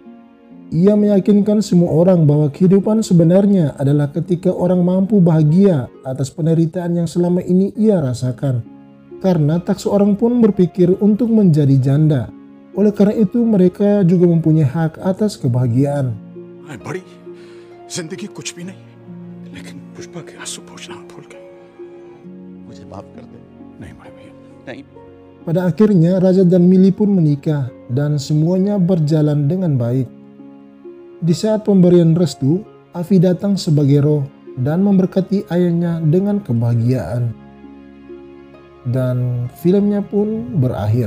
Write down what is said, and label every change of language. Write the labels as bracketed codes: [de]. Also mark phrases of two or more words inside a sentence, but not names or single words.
[id] Ia meyakinkan semua orang bahwa kehidupan sebenarnya adalah ketika orang mampu bahagia atas penderitaan yang selama ini ia rasakan. Karena tak seorang pun berpikir untuk menjadi janda. Oleh karena itu mereka juga mempunyai hak atas kebahagiaan. [hi] बड़ी जिंदगी कुछ भी नहीं, लेकिन पुष्पा के आंसू पोंछना भूल गए। मुझे माफ कर दे। नहीं भाई भैया, नहीं। [id] Pada akhirnya Rajat dan Mili pun menikah dan semuanya berjalan dengan baik. Di saat pemberian restu, Afi datang sebagai roh dan memberkati ayahnya dengan kebahagiaan. Dan filmnya pun berakhir.